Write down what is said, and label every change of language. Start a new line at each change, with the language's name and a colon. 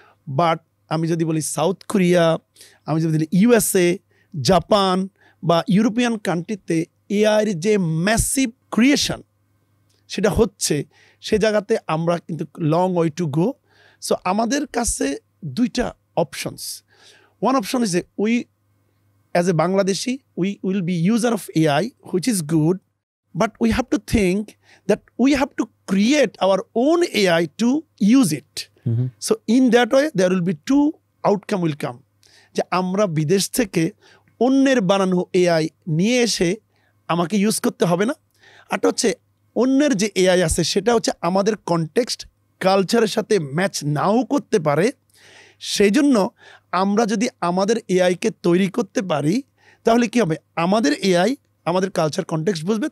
Bangla: But আমি যদি বলি সাউথ কোরিয়া, আমি যদি বলি ইউএসএ, জাপান বা ইউরোপিয়ান কান্ট্রিতে এআইয়ের যে ম্যাসিভ ক্রিয়েশন সেটা হচ্ছে, সে জায়গাতে আমরা কিন্তু long way to go. So আমাদের কাছে দুইটা options.
English: One option is we as a Bangladeshi, we will be user of AI, which is good, but we have to think that we have to create our own AI to use it. So in that way, there will be two outcome will come.
Bangla: যে আমরা বিদেশ থেকে অন্যের বানানো AI নিয়ে এসে আমাকে use করতে হবে না। আর হচ্ছে অন্যের যে AI আছে সেটা হচ্ছে আমাদের কনটেক্সট, কালচারের সাথে ম্যাচ নাও করতে পারে। সেই জন্য আমরা যদি আমাদের এআইকে তৈরি করতে পারি, তাহলে কি হবে, আমাদের এআই আমাদের কালচার কনটেক্সট বুঝবে।